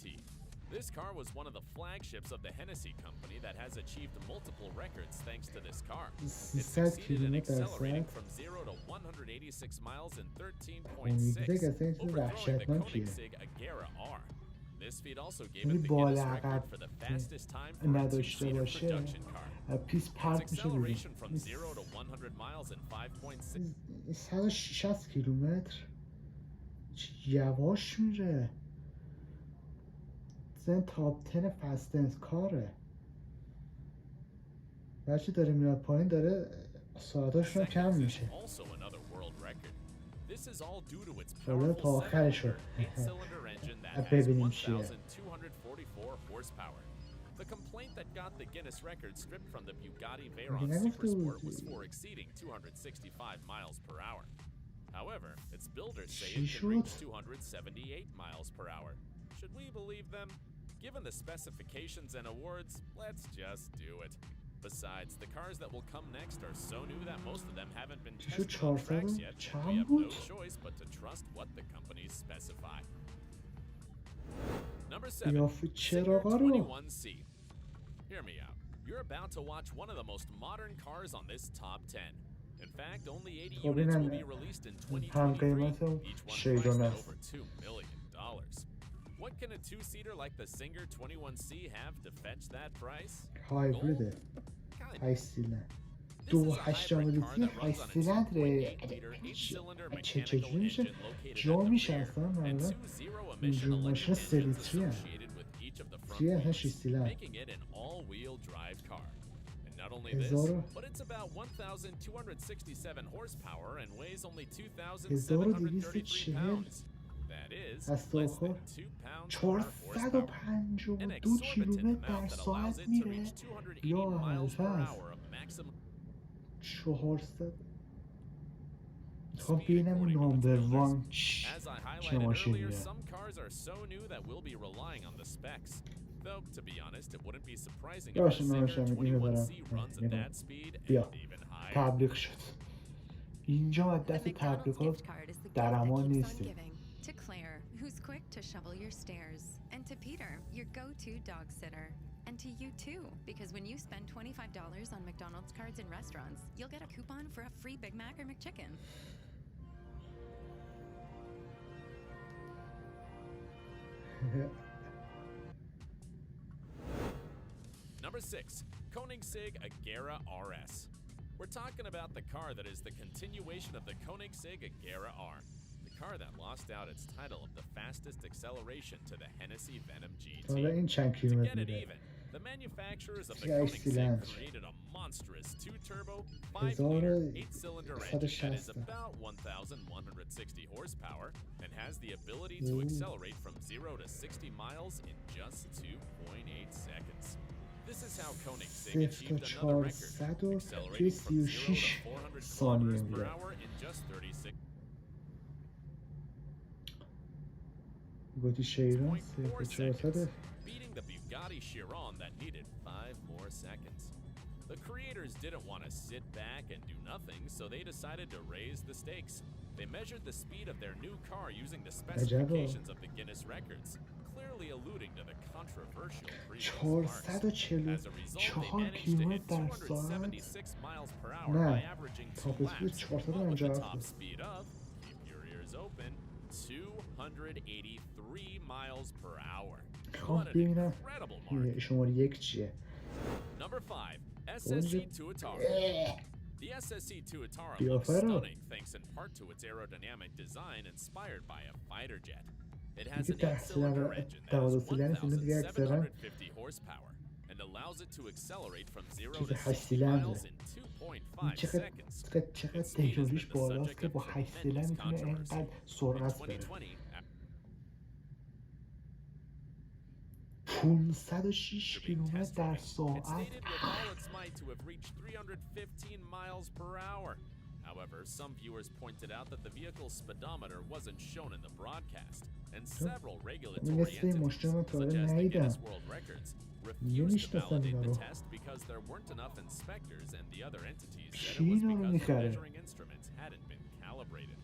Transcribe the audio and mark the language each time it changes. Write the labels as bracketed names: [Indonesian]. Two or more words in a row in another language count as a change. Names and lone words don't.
[English] This car was one of the flagships of the Hennessy company that has achieved multiple records thanks to this car. It succeeded in accelerating from 0 to 186 miles in 13.6, overthrowing the Koenigsegg Agera R. This feat also gave it the Guinness record for the fastest time for a two-seater production car. [Persian] پیس [English] Its [Persian] پرت میشه بیرون. [English] acceleration from 0 to 100 miles in 5.6. [Persian] 160 کیلومتر یواش میره. زن تاپ 10 فستنس کاره. بچه داره میاد پایین، داره ساعتاشون کم میشه. [English] Also another world record. This is all due to its [Persian] حالا تا [English] powerful [Persian] آخرش رو [English] eight-cylinder engine that has [Persian] ببینیم چیه. [English] 1,244 horsepower. The complaint that got the Guinness record stripped from the Bugatti Veyron [Persian] نگفته [English] Supersport was [Persian] بودی. [English] for exceeding 265 miles per hour. However, its builders say [Persian] چی [English] it can reach [Persian] شد؟ [English] 278 miles per hour. Should we believe them? Given the specifications and awards, let's just do it. Besides, the cars that will come next are so new that most of them haven't been [Persian] شو [English] tested on tracks 400 yet. We [Persian] چند [English] have no [Persian] بود؟ [English] choice but to trust what the companies specify. Number 7. [Persian] قیافه Singer چراغا رو [English] 21C. Hear me out. You're about to watch one of the most modern cars on this top 10. In fact, only 80 [Persian] خب [English] units will [Persian] اینم [English] be released in [Persian] هم 2023, قیمت [English] each one [Persian] شیرون [English] priced at [Persian] است. [English] over $2 million. What can a two-seater like the Singer 21C have to fetch that price? [Persian] هایبریده. [English] Kind [Persian] 8 سیلندر. [English] This is [Persian] دو [English] a hybrid [Persian] هشتم [English] car [Persian] لیتری [English] that runs 8 on a [Persian] سیلندره. [English] 2.8-liter eight-cylinder [Persian] چجوری [English] mechanical [Persian] میشه [English] engine located [Persian] جا [English] at the [Persian] میشه [English] rear, [Persian] اصلا؟ [English] and [Persian] معمولا [English] two zero-emission [Persian] اینجور ماشین [English] electric 3 engines [Persian] لیتری هم. [English] associated with each of the front [Persian] چیه؟ [English] wheels, [Persian] 6 سیلندر. [English] making it an all-wheel drive car. And not only [Persian] هزار و- [English] this, but it's about 1,267 horsepower and weighs only 2,733 1240 pounds. That is [Persian] دست [English] less [Persian] آخر [English] than 2 pounds per horsepower. 452 An exorbitant [Persian] کیلومتر در [English] amount that allows [Persian] ساعت [English] it to [Persian] میره. [English] reach 280 [Persian] یا [English] miles per [Persian] هست. [English] hour of maximum [Persian] 400. میخوام [English] speed [Persian] ببینم [English] according to its نامبر builders. وان As I [Persian] چه [English] highlighted earlier, [Persian] ماشینیه. [English] some cars are so new that we'll be relying on the specs. Though, to be honest, it wouldn't be surprising if the [Persian] باشه Singer نماشم اینو دارم [English] 21C runs at that speed and [Persian] بیا [English] even higher. [Persian] تبلیغ شد. اینجا از [English] The [Persian] دست McDonald's تبلیغات [English] gift card is the gift [Persian] در [English] that [Persian] امان [English] keeps on [Persian] نیستیم. [English] giving. To Claire, who's quick to shovel your stairs. And to Peter, your go-to dog sitter. And to you too, because when you spend $25 on McDonald's cards in restaurants, you'll get a coupon for a free Big Mac or McChicken. Number 6. Koenigsegg Agera RS. We're talking about the car that is the continuation of the Koenigsegg Agera R. The car that lost out its title of the fastest acceleration to the Hennessy Venom [Persian] حالا GT. این چند [English] To [Persian] کیلومتر [English] get it [Persian] میره؟ [English] even, the manufacturers of the Yeah, Koenigsegg cylinder. created a monstrous 2-turbo, 1160. 5-liter, 8-cylinder engine that is about 1,160 horsepower and has the ability to Ooh. accelerate from 0 to 60 miles in just 2.8 seconds. This is how Koenigsegg 0 achieved [Persian] تا [English] another record, [Persian] 400 و توی [English] accelerating from 0 to 36 400 [Persian] ثانیه [English] kilometers per [Persian] میره. [English] hour in just 36. [Persian] گوتی شیران 0 تا 0.4 400 [English] seconds, beating the Bugatti Chiron that needed 5 more seconds. The creators didn't want to sit back and do nothing, so they decided to raise the stakes. They measured the speed of their new car using the specifications of the Guinness records, clearly alluding to the controversial previous marks. As a result, they 444 managed to hit [Persian] کیلومتر در ساعت [English] 276 miles per hour [Persian] نه. [English] by averaging 2 top speed laps, 400 but with the [Persian] اونجا [English] top [Persian] هست. [English] speed of, keep your ears open, 283 miles per hour. [Persian] میخوام [English] What an [Persian] ببینم [English] incredible mark. [Persian] شماره یک چیه. [English] Number 5, SSC Tuatara. The SSC Tuatara looks [Persian] قیافه رو. [English] stunning thanks in part to its aerodynamic design inspired by a fighter jet. It has [Persian] دیگه [English] an 8-cylinder 10 engine that [Persian] سیلندر [English] is [Persian] سیلندر اینو دیگه اکثرا [English] 1,750 horsepower and allows it to accelerate from 0 [Persian] چیز [English] to 8 60 [Persian] سیلندره. [English] miles in 2.5 [Persian] چقدر [English] seconds. [Persian] چقدر [English] Its speed has [Persian] تکنولوژیش [English] been the [Persian] بالاست [English] subject [Persian] که [English] of [Persian] با 8 [English] tremendous [Persian] سیلندر میتونه [English] controversy. [Persian] اینقدر [English] In [Persian] سرعت بره. [English] 2020, 506 after being [Persian] کیلومتر [English] test [Persian] در [English] driven, it [Persian] ساعت. [English] stated with all its might to have reached 315 miles per hour. However, some viewers pointed out that the vehicle's speedometer wasn't shown in the broadcast, and several regulatory entities, such as the Guinness World Records, refused to validate the test because there weren't enough inspectors and the other entities said it was because the measuring instruments hadn't been calibrated.